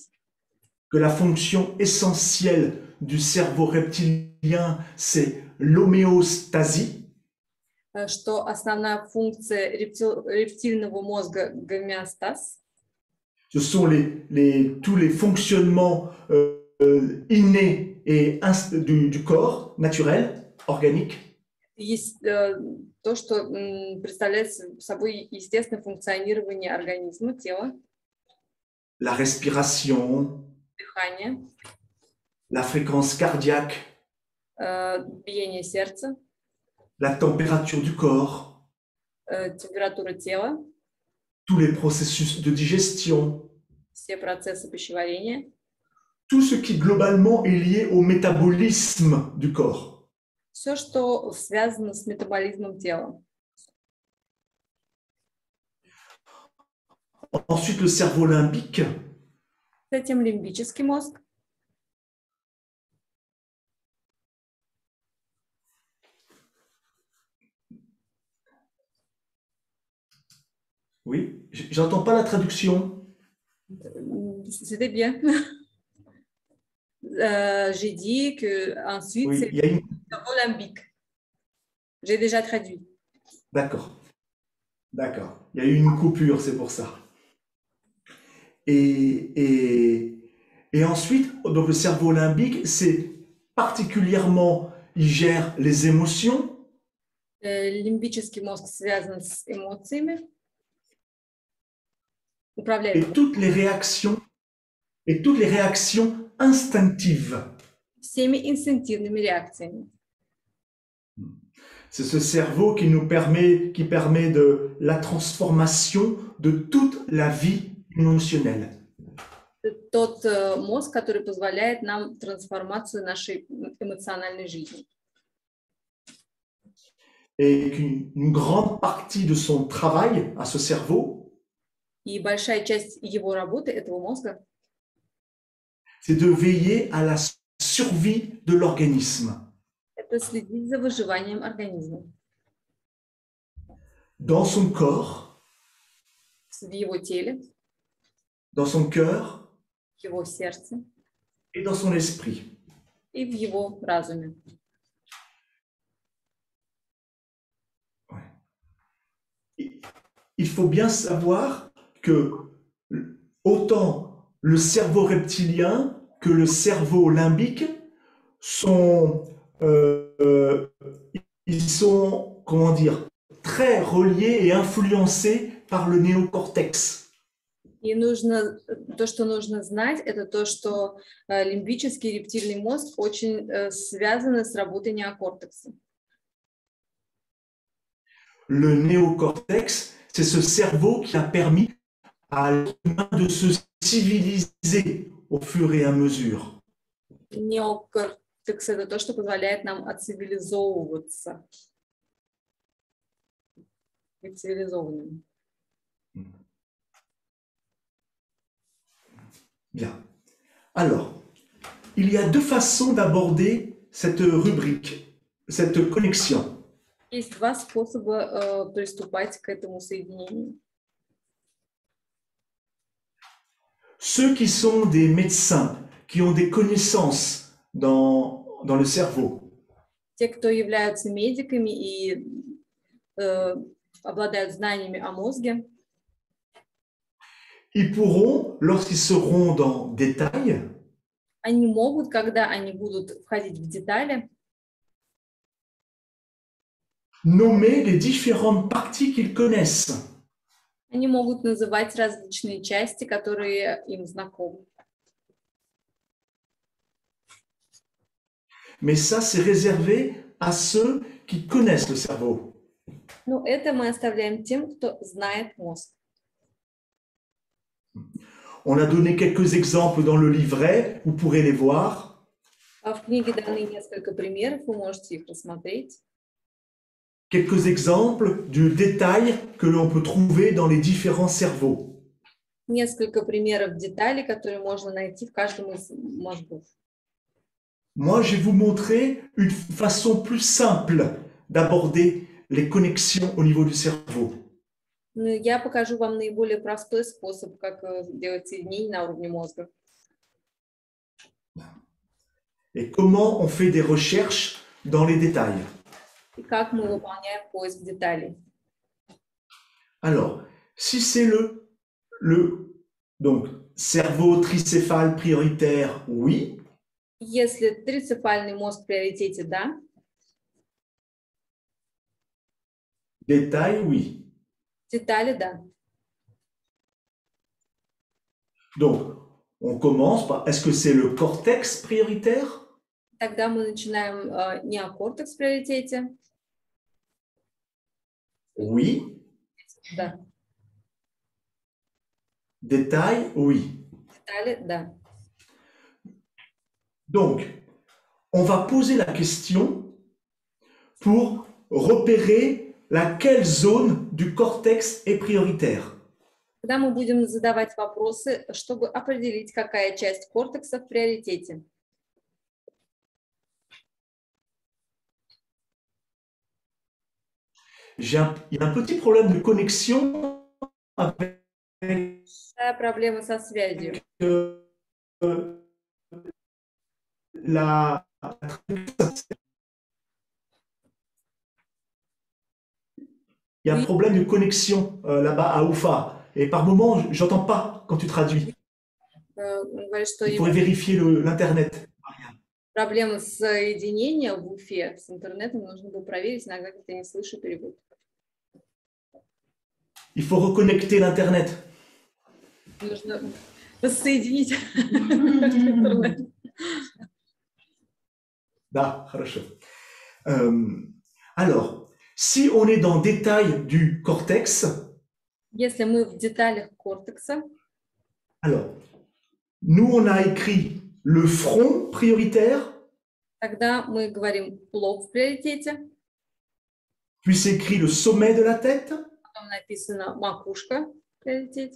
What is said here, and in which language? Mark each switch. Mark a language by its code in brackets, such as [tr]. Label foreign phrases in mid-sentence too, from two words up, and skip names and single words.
[fr] que la fonction essentielle du cerveau reptilien, c'est l'homéostasie. [ru] что основная функция рептильного мозга – гомеостаз. [fr] Ce sont tous les fonctionnements innés et du corps naturel, organique. [ru] Есть то, что представляет собой естественное функционирование организма, тела, [fr] La respiration, [ru] дыхание, [fr] la fréquence cardiaque, [ru] биение сердца, [fr] la température du corps, [ru] температура тела, [fr] tous les processus de digestion, [ru] все процессы пищеварения, [fr] tout ce qui globalement est lié au métabolisme du corps. [ru] все, что связано с метаболизмом тела. [fr] Ensuite, le cerveau limbique. [ru] Затем лимбический мозг. [fr] Oui, j'entends pas la traduction. C'était bien. J'ai dit que ensuite Oui, c'est il y a une... le cerveau limbique. J'ai déjà traduit. D'accord. D'accord. Il y a eu une coupure, c'est pour ça. Et ensuite, donc le cerveau limbique, c'est particulièrement, il gère les émotions. [ru] Лимбический мозг связан с эмоциями. [fr] Et [ru] Управляет [fr] toutes les réactions instinctives. [ru] всеми инстинктивными реакциями. [fr] C'est ce cerveau qui permet de la transformation de toute la vie émotionnelle. [ru] Тот мозг, который позволяет нам трансформацию нашей эмоциональной жизни. [fr] Et qu'une grande partie de son travail à ce cerveau, [ru] И большая часть его работы, этого мозга, [fr] c'est de veiller à la survie de l'organisme. [ru] это следить за выживанием организма. [fr] Dans son corps, [ru] В его теле, [fr] dans son cœur [ru] в его сердце [fr] et dans son esprit. [ru] и в его разуме. [fr] Il faut bien savoir que autant le cerveau reptilien que le cerveau limbique ils sont, comment dire, très reliés et influencés par le néocortex. [ru] И то, что нужно знать, это то, что лимбический и рептильный мозг очень связаны с работой неокортекса. [fr] Le néocortex, c'est ce cerveau qui a permis à l'humain de se civiliser au fur et à mesure. [ru] Неокортекс – это то, что позволяет нам отцивилизовываться. Быть цивилизованными. [fr] Bien. Alors, il y a deux façons d'aborder cette rubrique, cette connexion. [ru] Есть два способа приступать к этому соединению. [fr] Ceux qui sont des médecins, qui ont des connaissances dans le cerveau, [ru] Те, кто являются медиками и обладают знаниями о мозге, [fr] ils pourront, lorsqu'ils seront dans détail, [ru] они могут, когда они будут входить в детали, [fr] nommer les différentes parties qu'ils connaissent. [ru] они могут называть различные части, которые им знакомы. [fr] Mais ça, c'est réservé à ceux qui connaissent le cerveau. [ru] Но это мы оставляем тем, кто знает мозг. [fr] On a donné quelques exemples dans le livret, vous pourrez les voir. [ru] В книге даны несколько примеров, вы можете их рассмотреть. [fr] Quelques exemples du détail que l'on peut trouver dans les différents cerveaux. [ru] Несколько примеров деталей, которые можно найти в каждом из мозгов. [fr] Moi, je vais vous montrer une façon plus simple d'aborder les connexions au niveau du cerveau. [ru] Но я покажу вам наиболее простой способ, как делать соединение на уровне мозга. [fr] Et comment on fait des recherches dans les détails. [ru] И как мы выполняем поиск деталей. [fr] Alors, si c'est donc, cerveau tricéphale prioritaire, oui. [ru] Если трицефальный мозг в приоритете, да. [fr] Détail, oui. [ru] Детали, да. [fr] Donc, on commence par, est-ce que c'est le cortex prioritaire? [ru] Тогда мы начинаем неокортекс в приоритете. [fr] Oui. [ru] Да. [fr] Détail, oui. [ru] Детали, да. [fr] Donc, on va poser la question pour repérer laquelle zone du cortex est prioritaire. [ru] Тогда мы будем задавать вопросы, чтобы определить, какая часть кортекса в приоритете. [fr] Il y a un petit problème de connexion avec [ru] Проблема со связью. [fr] Il y a un problème de connexion là-bas à Oufa. Et par moment, j'entends pas quand tu traduis. Il faudrait vérifier l'Internet. [ru] Проблема соединения в Уфе с интернетом. Нужно было проверить, иногда где-то не слышу перевод. [fr] Il faut reconnecter l'Internet. [ru] Нужно воссоединить интернет. Да, хорошо. [fr] Alors, si on est dans détail du cortex, [ru] Если мы в деталях кортекса, [fr] alors, nous on a écrit le front prioritaire, [ru] тогда мы говорим лоб в приоритете, [fr] puis c'est écrit le sommet de la tête, [ru] потом написано макушка в приоритете,